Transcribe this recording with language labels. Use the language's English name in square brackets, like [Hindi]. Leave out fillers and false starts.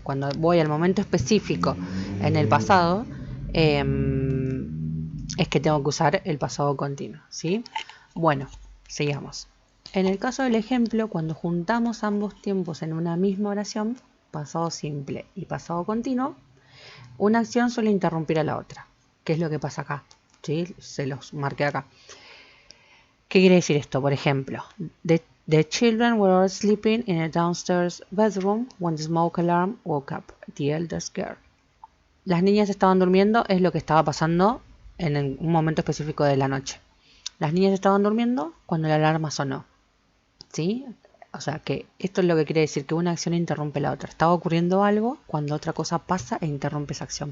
[Spanish] Cuando voy al momento específico en el pasado, es que tengo que usar el pasado continuo, ¿sí? Bueno, sigamos. En el caso del ejemplo, cuando juntamos ambos tiempos en una misma oración, pasado simple y pasado continuo, una acción suele interrumpir a la otra. ¿Qué es lo que pasa acá? ¿Sí? Se los marqué acá. ¿Qué quiere decir esto? Por ejemplo, [English] the children were all sleeping in a downstairs bedroom when the smoke alarm woke up the eldest girl. [Spanish] Las niñas estaban durmiendo, es lo que estaba pasando en un momento específico de la noche. Las niñas estaban durmiendo cuando la alarma sonó. ¿Sí? O sea que esto es lo que quiere decir que una acción interrumpe la otra. Estaba ocurriendo algo cuando otra cosa pasa e interrumpe esa acción.